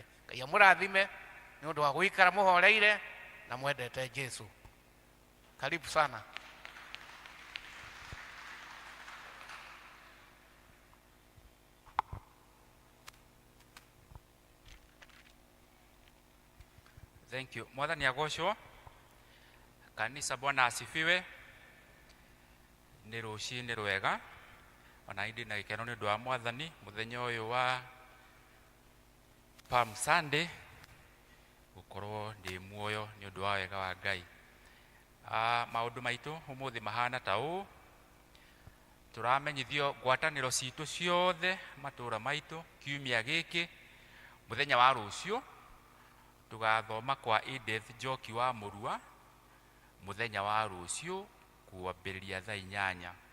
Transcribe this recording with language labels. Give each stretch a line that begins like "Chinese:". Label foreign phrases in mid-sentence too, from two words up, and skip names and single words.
Kikuyu: Ngai amũrathime nĩ ũndũ wa gũikara mũhoreire na mwendete Jesu.
Swahili: Karibu sana.
English: Thank you.
Kikuyu: Mwathani agocwo.
Swahili: Kanisa Bwana asifiwe.
Kikuyu: Nĩ rũcinĩ rwega ona indi na gĩkeno nĩ ũndũ wa Mwathani mũthenya ũyũ wa Palm Sunday gukorwo ndi muoyo ni undu wa wega wa Ngai. Maundu maitu umuthi mahana ta uu, turamenyithio ngwataniro citu ciothe matura maitu kiumia giki muthenya wa rucio tugathoma kwa Edith Njoki wa Murua muthenya wa rucio kuambiriria thaa 8.